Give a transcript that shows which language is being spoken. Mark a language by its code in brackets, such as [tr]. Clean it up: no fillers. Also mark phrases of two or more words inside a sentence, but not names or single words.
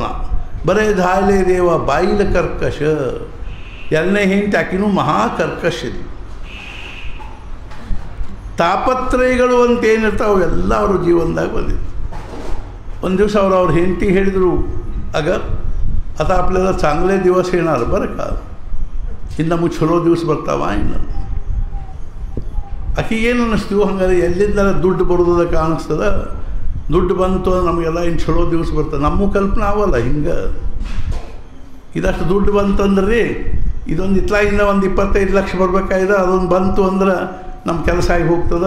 [kn] ಬರೇ ಧಾಲೆ ದೇವ ಬಾಯಿಲ ಕರ್ಕಶ. ಎರಡನೇ ಹೆಂಡತಿ ಆಕಿನೂ ಮಹಾ ಕರ್ಕಶಿದೆ. ತಾಪತ್ರಯಗಳು ಅಂತೇನಿರ್ತಾವೆ ಅವೆಲ್ಲ ಅವ್ರ ಜೀವನದಾಗ ಬಂದಿತ್ತು. ಒಂದು ದಿವಸ ಅವ್ರ ಹೆಂಡತಿ ಹೇಳಿದರು, ಆಗ [mr] आता आपल्याला चांगले दिवस येणार बरं का, [kn] ಇನ್ನು ನಮಗೆ ಚಲೋ ದಿವಸ ಬರ್ತಾವ. ಇನ್ನು ಆಕೆ ಏನು ಅನ್ನಿಸ್ತೀವಿ, ಹಂಗಾರೆ ಎಲ್ಲಿಂದ ದುಡ್ಡು ಬರೋದ ಕಾಣಿಸ್ತದ, ದುಡ್ಡು ಬಂತು ನಮಗೆಲ್ಲ ಇನ್ನು ಚಲೋ ದಿವಸ ಬರ್ತದೆ. ನಮ್ಮ ಕಲ್ಪನೆ ಅವಲ್ಲ ಹಿಂಗೆ. ಇದಷ್ಟು ದುಡ್ಡು ಬಂತಂದ್ರೆ ಇದೊಂದು ಇತ್ಲಾಗಿಂದ ಒಂದು 25 ಲಕ್ಷ ಬರಬೇಕಾಗಿದೆ, ಅದೊಂದು ಬಂತು ಅಂದ್ರೆ ನಮ್ಮ ಕೆಲಸ ಆಗಿ ಹೋಗ್ತದೆ.